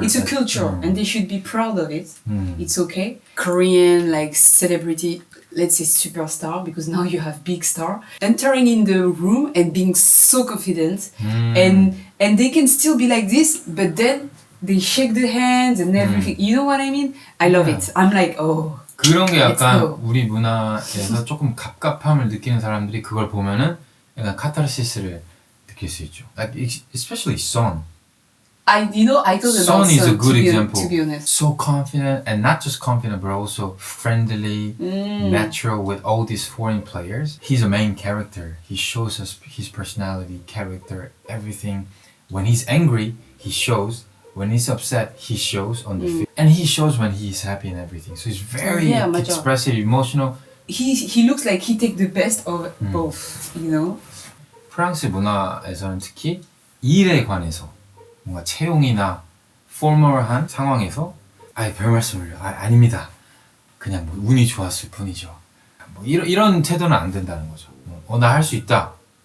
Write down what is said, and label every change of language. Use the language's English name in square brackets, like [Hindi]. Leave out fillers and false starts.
[English] It's a culture, and they should be proud of it. It's okay. Korean like celebrity, let's say superstar, because now you have big star entering in the room and being so confident, and they can still be like this, but then they shake the hands and everything. You know what I mean? I love it. I'm like, oh. [Korean] 그런 게 약간 [English] go. [Korean] 우리 문화에서 조금 갑갑함을 느끼는 사람들이 그걸 보면은 약간 카타르시스를 느낄 수 있죠. [English] Like especially Son. I thought about Son is a good example. To be honest. So confident, and not just confident, but also friendly, natural with all these foreign players. He's a main character. He shows us his personality, character, everything. When he's angry, he shows. When he's upset, he shows on the field. And he shows when he's happy and everything. So he's very expressive, emotional. He looks like he takes the best of both, you know? [Korean] 프랑스 문화에서는 특히 일에 관해서 뭔가 채용이나 포멀한 상황에서 별 말씀을요. 아닙니다. 그냥 뭐 운이 좋았을 뿐이죠. 뭐 이런 태도는 안 된다는 거죠. 나 할 수 있다.